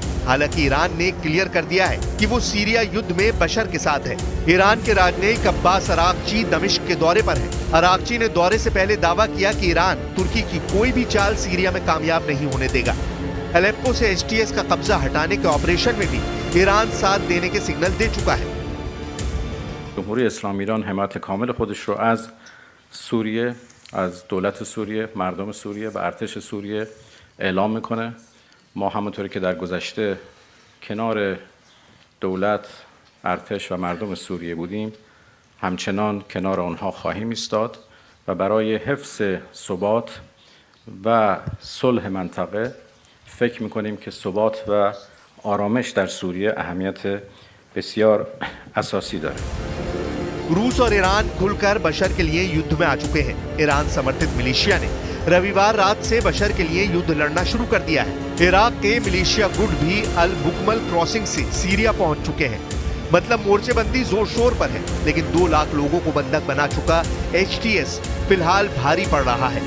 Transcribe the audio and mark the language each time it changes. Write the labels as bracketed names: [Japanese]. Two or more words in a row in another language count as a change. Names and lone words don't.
[Hindi] हालांकि ईरान ने क्लियर कर दिया है कि वो सीरिया युद्ध में बशर के साथ है। ईरान के राजनयिक अब्बास अरागची दमिश्क के दौरे पर है। अरागची ने दौरे से पहले दावा किया कि ईरान तुर्की की कोई भी चाल सीरिया में कामयाब नहीं होने देगा। अलेप्पो से एचटीएस का कब्जा हटाने के ऑपरेशन में भी ईरान साथ देने के सिग्नल दे चुका है। [Persian] جمهوری اسلامی ایران حمایت کامل خودش رو از سوریه، از دولت سوریه، مردم سوریه و ارتش سوریه اعلام میکنه. ما همونطوری که در گذشته کنار دولت، ارتش و مردم سوریه بودیم، همچنان کنار آنها خواهیم ایستاد و برای حفظ ثبات و صلح منطقه فکر میکنیم که ثبات و آرامش در سوریه اهمیت بسیار اساسی داره. [Hindi] रूस और ईरान खुलकर बशर के लिए युद्ध में आ चुके हैं। ईरान समर्थित मिलिशिया ने रविवार रात से बशर के लिए युद्ध लड़ना शुरू कर दिया है। इराक के मिलिशिया गुट भी अल बुकमल क्रॉसिंग से सीरिया पहुंच चुके हैं। मतलब मोर्चेबंदी जोर शोर पर है, लेकिन 2 लाख लोगों को बंधक बना चुका एचटीएस फिलहाल भारी पड़ रहा है।